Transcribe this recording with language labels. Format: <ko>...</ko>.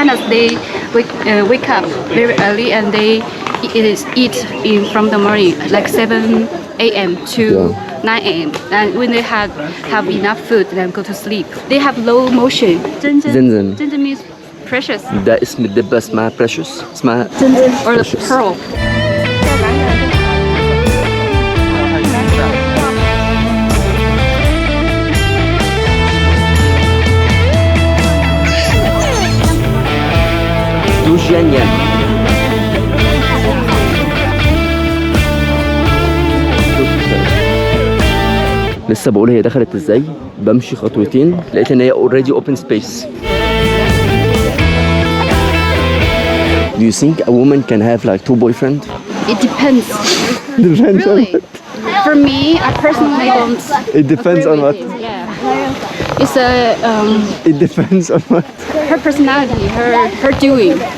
<en>They wake up very early and they eat from the morning, like 7 a.m. to 9 a.m. And when they have enough food, then go to sleep. They have low motion. Zhenzhen. Zhenzhen means precious.</en> <ar>ده اسم الدبة اسمها precious. اسمها</ar> <en>Or the pearl. Dujiangyan.</en> <ar>لسه بقول هي دخلت ازاي، بمشي خطوتين لقيت ان هي</ar> <en>already open space. Do you think a woman can have like 2 boyfriends? It depends. Depends on Really? For me, I personally don't. It depends on what? Yeah. It's It depends on what? her personality, her doing.</en>